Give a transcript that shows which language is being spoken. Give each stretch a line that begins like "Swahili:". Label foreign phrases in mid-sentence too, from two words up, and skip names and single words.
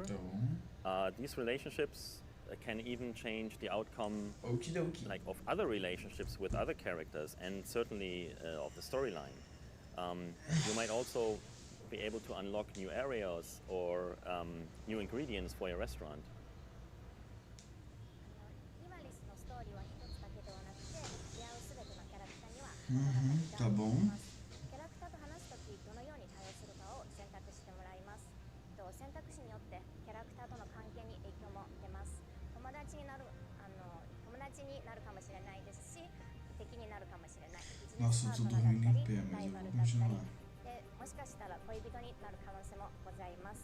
English: These relationships can even change the outcome like of other relationships with other characters, and certainly of the storyline. You might also be able to unlock new areas or new ingredients for your restaurant.
Portuguese: Tá bom.
Japanese: 選択肢によってキャラクターとの関係に影響も出ます。友達になるかもしれないですし、敵になるかもしれない。ビジネスパートナーだったり、ライバルだったり、でもしかしたら恋人になる可能性もございます。